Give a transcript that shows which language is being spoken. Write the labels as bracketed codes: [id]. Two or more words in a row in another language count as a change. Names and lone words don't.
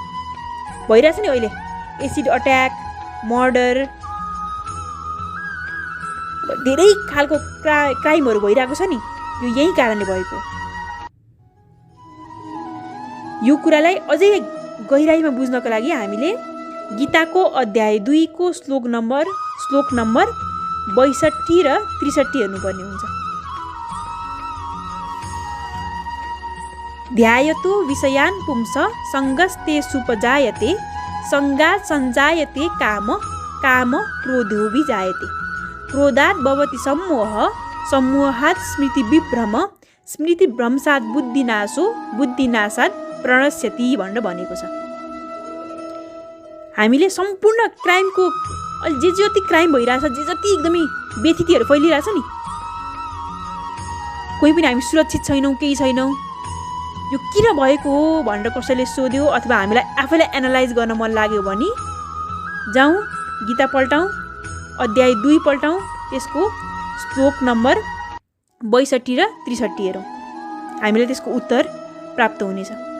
[ne] भइरहेछ नि अहिले [en] acid attack, [ne] मर्डर, धेरै खालको क्राइमहरू भइरहेको छ नि, यो यही कारणले भएको। यो कुरालाई अझै गहिराइमा बुझ्नको लागि हामीले गीताको अध्याय 2 को श्लोक नम्बर 62 र 63 हेर्नुपर्ने हुन्छ। [sa] ध्यायतो विषयान् पुंस सङ्गस्ते सुपजायते सङ्गात् सञ्जायते काम क्रोधोऽभिजायते क्रोधात् भवति सम्मोह सम्मोहात् स्मृतिविभ्रम स्मृतिभ्रंशात् बुद्धिनाशात् प्रणश्यति [ne] भनेर भनेको छ। हामीले सम्पूर्ण क्राइमको जे जति क्राइम भइरहेछ, जे जति एकदमै व्यथितिहरू फैलिरहेछ नि, कोही पनि हामी सुरक्षित छैनौँ, केही छैनौँ, यो किन भएको हो भनेर कसैले सोध्यो अथवा हामीलाई आफैलाई एनालाइज गर्न मन लाग्यो भने जाउँ गीता पल्टाउँ, अध्याय 2 पल्टाउँ, त्यसको श्लोक नम्बर 62 र 63 हेरौँ, हामीलाई त्यसको उत्तर प्राप्त हुनेछ।